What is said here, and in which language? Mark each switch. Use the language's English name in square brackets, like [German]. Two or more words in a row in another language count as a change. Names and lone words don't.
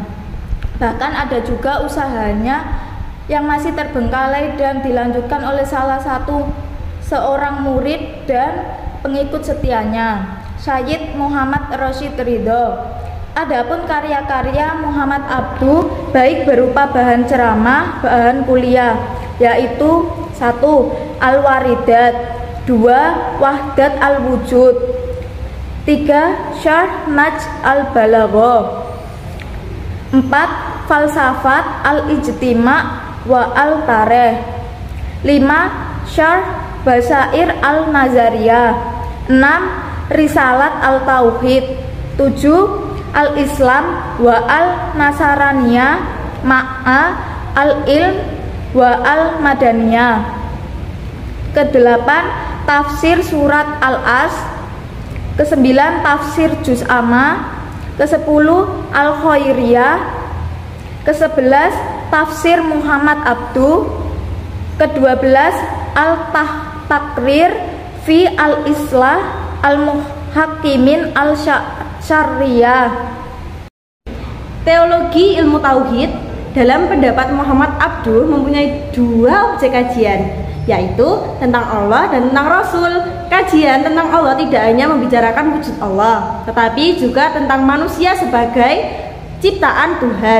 [Indonesian] Bahkan ada juga usahanya yang masih terbengkalai dan dilanjutkan oleh salah satu seorang murid dan pengikut setianya, Syed Muhammad Rashid Ridho. Adapun karya-karya Muhammad Abdu baik berupa bahan ceramah, bahan kuliah, yaitu 1. Al-Waridat, 2. Wahdat Al-Wujud, 3. Syarh Naj Al-Balaghah, 4. Falsafat Al-Ijtima' wa Al-Tarikh, 5. Syarh Basair Al-Nazariyah, 6. Risalat Al-Tauhid, 7. Al-Islam wa Al-Nasaraniyah ma'a Al-Ilm wa Al-Madaniyah, ke-8. Tafsir Surat Al-As, ke-9. Tafsir Juz Amma, ke-10. Al-Khairiyah, ke-11. Tafsir Muhammad Abdu, ke-12. Al-Takrir fi Al-Islah Al-Muhakkimin Al-Syarriyah. Teologi ilmu tauhid dalam pendapat Muhammad Abdu mempunyai 2 objek kajian, yaitu tentang Allah dan tentang Rasul. Kajian tentang Allah tidak hanya membicarakan wujud Allah, tetapi juga tentang manusia sebagai ciptaan Tuhan.